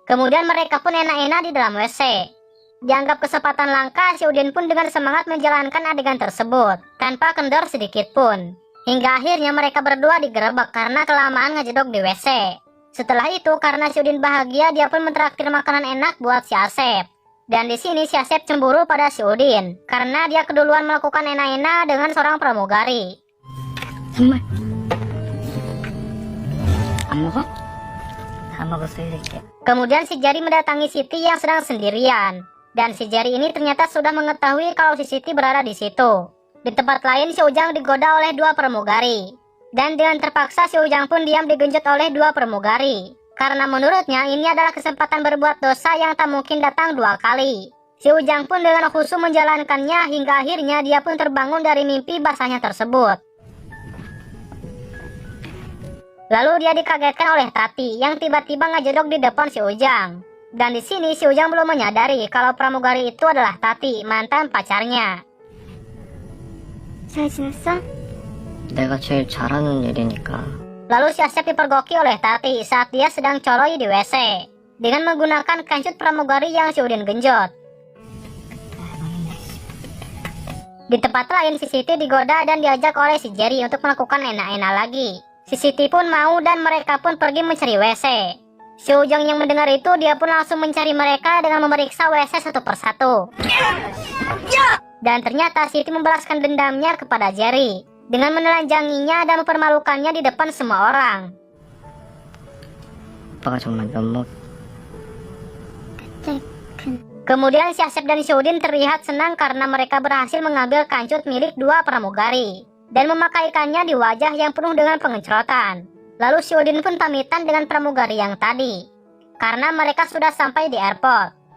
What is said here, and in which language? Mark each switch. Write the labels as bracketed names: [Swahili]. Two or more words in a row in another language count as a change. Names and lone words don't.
[Indonesian] Kemudian mereka pun enak-enak di dalam WC. Dianggap kesempatan langka, si Udin pun dengan semangat menjalankan adegan tersebut, tanpa kendor sedikit pun. Hingga akhirnya mereka berdua digerebek karena kelamaan ngejedok di WC. Setelah itu, karena si Udin bahagia, dia pun mentraktir makanan enak buat si Asep. Dan di sini si Asep cemburu pada si Udin, karena dia keduluan melakukan enak-enak dengan seorang pramugari. [Korean] 정말 안 먹어? 다 먹었어 이렇게. [Indonesian] Kemudian si Jari mendatangi Siti yang sedang sendirian. Dan si Jari ini ternyata sudah mengetahui kalau si Siti berada di situ. Di tempat lain si Ujang digoda oleh dua pramugari. Dan dengan terpaksa si Ujang pun diam digenjot oleh dua pramugari. Karena menurutnya ini adalah kesempatan berbuat dosa yang tak mungkin datang dua kali. Si Ujang pun dengan khusyuk menjalankannya hingga akhirnya dia pun terbangun dari mimpi basahnya tersebut. Lalu dia dikagetkan oleh Tati yang tiba-tiba ngejedok di depan si Ujang. Dan di sini si Ujang belum menyadari kalau pramugari itu adalah Tati, mantan pacarnya. [Korean] 잘 지냈어? 내가 제일 잘하는 일이니까. [Indonesian] Lalu si Asep dipergoki oleh Tati saat dia sedang coloi di WC dengan menggunakan kancut pramugari yang si Udin genjot. Di tempat lain si Siti digoda dan diajak oleh si Jerry untuk melakukan enak-enak lagi. Si Siti pun mau dan mereka pun pergi mencari WC. Si Ujang yang mendengar itu dia pun langsung mencari mereka dengan memeriksa WC satu persatu. Dan ternyata Siti membalaskan dendamnya kepada Jerry dengan menelanjanginya dan mempermalukannya di depan semua orang. [Korean] 오빠가 정말 면목. [Indonesian] Kemudian si Asep dan si Udin terlihat senang karena mereka berhasil mengambil kancut milik dua pramugari dan memakaikannya di wajah yang penuh dengan pengecotan. Lalu si Udin pun pamitan dengan pramugari yang tadi karena mereka sudah sampai di airport.